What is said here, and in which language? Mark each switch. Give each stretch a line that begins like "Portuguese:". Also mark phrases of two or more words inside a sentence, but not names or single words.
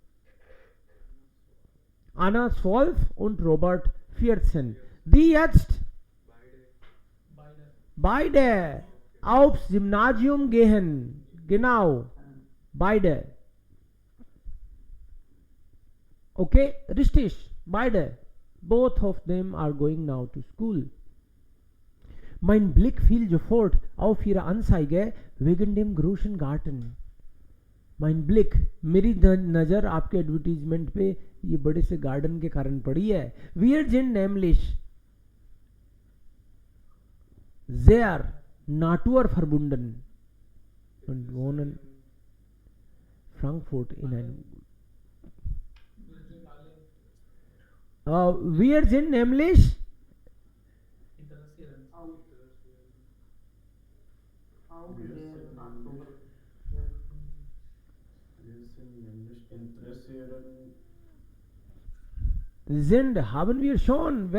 German: Anna 12 und Robert 14. Die jetzt beide aufs Gymnasium gehen. Genau. Beide. Okay, richtig. Beide.
English: Both of them are going now to school.
German: Mein Blick fiel sofort auf ihre Anzeige wegen dem großen Garten. Mein Blick,
Hindi: मेरी नजर आपके एडवर्टीजमेंट पे ये बड़े से गार्डन के कारण पड़ी है.
German: Wir sind nämlich sehr naturverbunden und wohnen Frankfurt in einem. Wir sind nämlich sind, haben wir schon.